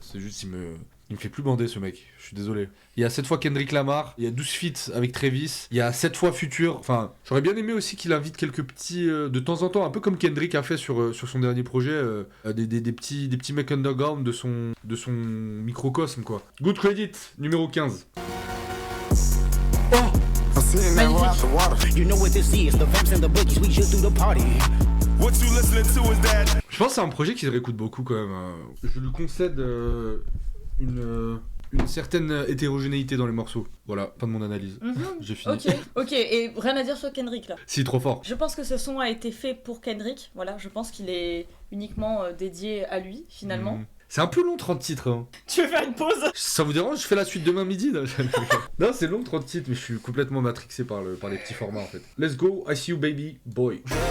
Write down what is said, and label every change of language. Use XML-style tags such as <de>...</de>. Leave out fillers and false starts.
<fr>C'est juste il me fait plus bander ce mec, je suis désolé. Il y a 7 fois Kendrick Lamar, il y a 12 feats avec Travis, il y a 7 fois Future. Enfin, j'aurais bien aimé aussi qu'il invite quelques petits, de temps en temps, un peu comme Kendrick a fait sur son dernier projet, des petits mecs underground de son microcosme, quoi. Good Credit, numéro 15. Oh!</fr> <en>You know what this is, the vamps and the boogies, we just do the party. What you listening to is that...</en> <fr>Je pense que c'est un projet qui se réécoute beaucoup quand même. Je lui concède une certaine hétérogénéité dans les morceaux. Voilà, fin de mon analyse. J'ai fini. Ok, et rien à dire sur Kendrick là. Si, trop fort. Je pense que ce son a été fait pour Kendrick, voilà, je pense qu'il est uniquement dédié à lui finalement. C'est un peu long 30 titres. Hein. Tu veux faire une pause? Ça vous dérange? Je fais la suite demain midi là. Non, c'est long 30 titres, mais je suis complètement matrixé par les petits formats en fait.</fr> <en>Let's go, I see you baby, boy.</en>